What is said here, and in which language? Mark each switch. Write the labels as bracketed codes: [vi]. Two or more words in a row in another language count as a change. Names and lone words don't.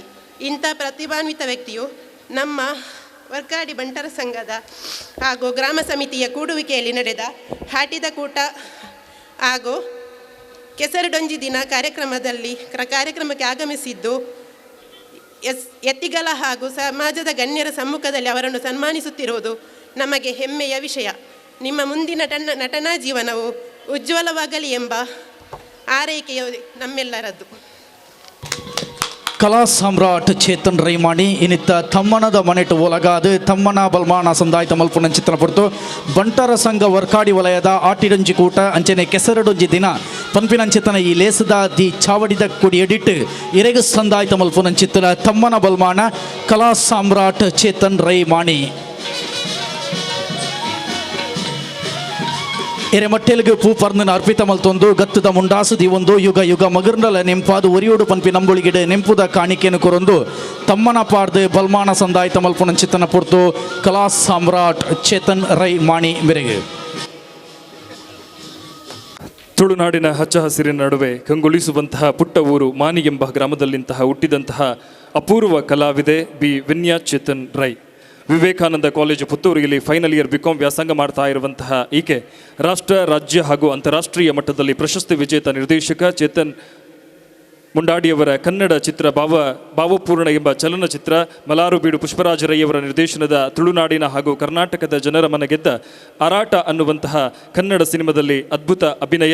[kn] ಇಂಥ ಪ್ರತಿಭಾನ್ವಿತ ವ್ಯಕ್ತಿಯು ನಮ್ಮ ವರ್ಕಾಡಿ ಬಂಟರ ಸಂಘದ ಹಾಗೂ ಗ್ರಾಮ ಸಮಿತಿಯ ಕೂಡುವಿಕೆಯಲ್ಲಿ ನಡೆದ ಹಾಟಿದ ಕೂಟ ಹಾಗೂ ಕೆಸರಡೊಂಜಿ ದಿನ ಕಾರ್ಯಕ್ರಮಕ್ಕೆ ಆಗಮಿಸಿದ್ದು ಎತ್ತಿಗಲ ಹಾಗೂ ಸಮಾಜದ ಗಣ್ಯರ ಸಮ್ಮುಖದಲ್ಲಿ ಅವರನ್ನು ಸನ್ಮಾನಿಸುತ್ತಿರುವುದು ನಮಗೆ ಹೆಮ್ಮೆಯ ವಿಷಯ. ನಿಮ್ಮ ಮುಂದಿನ ನಟನಾ ಜೀವನವು ಉಜ್ವಲವಾಗಲಿ ಎಂಬ ಆರೈಕೆಯು ನಮ್ಮೆಲ್ಲರದ್ದು. [tcy] ಕಲಾ ಸಾಮ್ರಾಟ್ ಚೇತನ್ ರೈಮಾಣಿ ಇನ್ನಿತ್ತ ತಮ್ಮನದ ಮನೆಟು ಒಲಗಾದು ತಮ್ಮನ ಬಲ್ಮಾನ ಸಂದಾಯಿತ ಮಲ್ಪುನ ಚಿತ್ರ ಪೊರ್ತು ಬಂಟರ ಸಂಘ ವರ್ಕಾಡಿ ವಲಯದ ಆಟಿಡೊಂಜಿ ಕೂಟ ಅಂಚನೆ ಕೆಸರಡೊಂಜಿ ದಿನ ಪನ್ಪಿನಂಚಿತನ ಈ ಲೇಸದ ದಿ ಚಾವಡಿದ ಕುಡಿ ಎಡಿಟ್ ಇರೆಗು ಸಂದಾಯಿತ ಮಲ್ಪುನ ಚಿತ್ರ ತಮ್ಮನ ಬಲ್ಮಾನ ಕಲಾ ಸಾಮ್ರಾಟ್ ಚೇತನ್ ರೈಮಾಣಿ ಎರೆಮಟ್ಟೆಲ್ಗೆ ಪೂ ಪರ್ನನ ಅರ್ಪಿತ ಮಲ್ತೊಂದು ಗತ್ತದ ಮುಂಡಾಸು ದಿವೊಂದು ಯುಗ ಯುಗ ಮಗರ್ನಲ ನೆಂಪಾದು ಒರಿಯೋಡು ಪನ್ಪಿ ನಂಬುಳಿಗಿಡೆ ನೆಂಪುದ ಕಾಣಿಕೆಯನ್ನು ಕೊರೊಂದು ತಮ್ಮನ ಪಾಡ್ದು ಬಲ್ಮಾನ ಸಂದಾಯಿತ ಮಲ್ಪುನ ಚಿತ್ತನ ಪೊರ್ತು ಕಲಾ ಸಾಮ್ರಾಟ್ ಚೇತನ್ ರೈ ಮಾಣಿ ಮೆರೆಗೆ. [kn] ತುಳುನಾಡಿನ ಹಚ್ಚ ಹಸಿರಿನ ನಡುವೆ ಕಂಗೊಳಿಸುವಂತಹ ಪುಟ್ಟ ಊರು ಮಾನಿ ಎಂಬ ಗ್ರಾಮದಲ್ಲಿಂತಹ ಹುಟ್ಟಿದಂತಹ ಅಪೂರ್ವ ಕಲಾವಿದೆ ಬಿ ವಿನ್ಯಾ ಚೇತನ್ ರೈ. ವಿವೇಕಾನಂದ ಕಾಲೇಜು ಪುತ್ತೂರು ಇಲ್ಲಿ [en] final year [kn] ಬಿಕಾಂ ವ್ಯಾಸಂಗ ಮಾಡ್ತಾ ಇರುವಂತಹ ಈಕೆ ರಾಷ್ಟ್ರ, ರಾಜ್ಯ ಹಾಗೂ ಅಂತಾರಾಷ್ಟ್ರೀಯ ಮಟ್ಟದಲ್ಲಿ ಪ್ರಶಸ್ತಿ ವಿಜೇತ ನಿರ್ದೇಶಕ ಚೇತನ್ ಮುಂಡಾಡಿಯವರ ಕನ್ನಡ ಚಿತ್ರ ಭಾವಪೂರ್ಣ ಎಂಬ ಚಲನಚಿತ್ರ, ಮಲಾರುಬೀಡು ಪುಷ್ಪರಾಜ ರೈಯವರ ನಿರ್ದೇಶನದ ತುಳುನಾಡಿನ ಹಾಗೂ ಕರ್ನಾಟಕದ ಜನರ ಮನಗೆದ್ದ ಆರಾಟ ಅನ್ನುವಂತಹ ಕನ್ನಡ ಸಿನಿಮಾದಲ್ಲಿ ಅದ್ಭುತ ಅಭಿನಯ.